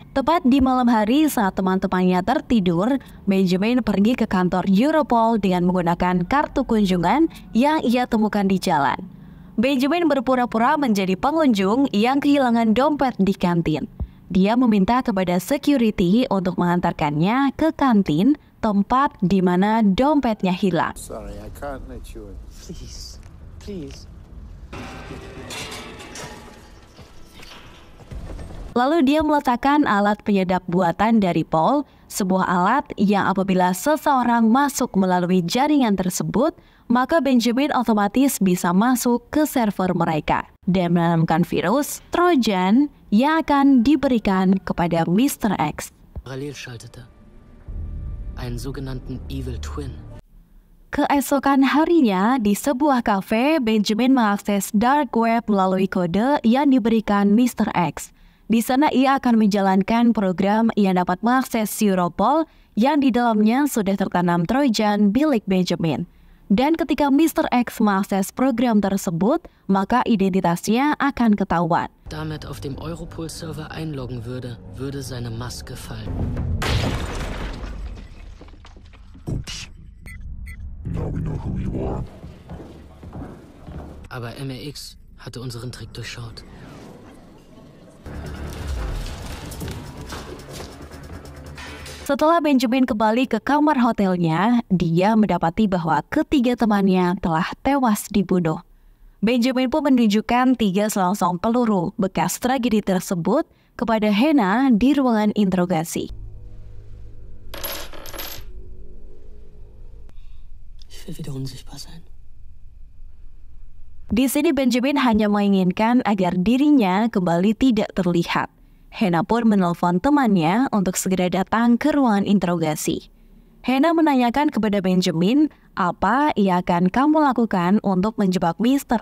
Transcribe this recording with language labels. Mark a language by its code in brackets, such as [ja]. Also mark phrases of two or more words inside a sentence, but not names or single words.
[id] Tepat di malam hari saat teman-temannya tertidur, Benjamin pergi ke kantor Europol dengan menggunakan kartu kunjungan yang ia temukan di jalan. Benjamin berpura-pura menjadi pengunjung yang kehilangan dompet di kantin. Dia meminta kepada security untuk mengantarkannya ke kantin, tempat di mana dompetnya hilang. [en] Sorry, I can't let you in. Please. [id] Lalu dia meletakkan alat penyedap buatan dari Paul, sebuah alat yang apabila seseorang masuk melalui jaringan tersebut, maka Benjamin otomatis bisa masuk ke server mereka dan menanamkan virus Trojan yang akan diberikan kepada Mr. X. [de] Parallel schaltete. Einen sogenannten Evil Twin. [id] Keesokan harinya, di sebuah kafe, Benjamin mengakses [en] dark web [id] melalui kode yang diberikan Mr. X. Di sana ia akan menjalankan program yang dapat mengakses Europol yang di dalamnya sudah tertanam Trojan milik Benjamin. Dan ketika Mr. X mengakses program tersebut, maka identitasnya akan ketahuan. [de] Damit auf dem Europol-Server einloggen würde seine Maske fallen. [en] Oops. Now we know who you are. [de] Aber MRX hatte unseren Trick durchschaut. [id] Setelah Benjamin kembali ke kamar hotelnya, dia mendapati bahwa ketiga temannya telah tewas dibunuh. Benjamin pun menunjukkan 3 selongsong peluru bekas tragedi tersebut kepada Hannah di ruangan interogasi. [de] Ich will wieder unsichtbar sein. [id] Di sini Benjamin hanya menginginkan agar dirinya kembali tidak terlihat. Hannah pun menelpon temannya untuk segera datang ke ruangan interogasi. Hannah menanyakan kepada Benjamin apa yang akan kamu lakukan untuk menjebak Mr.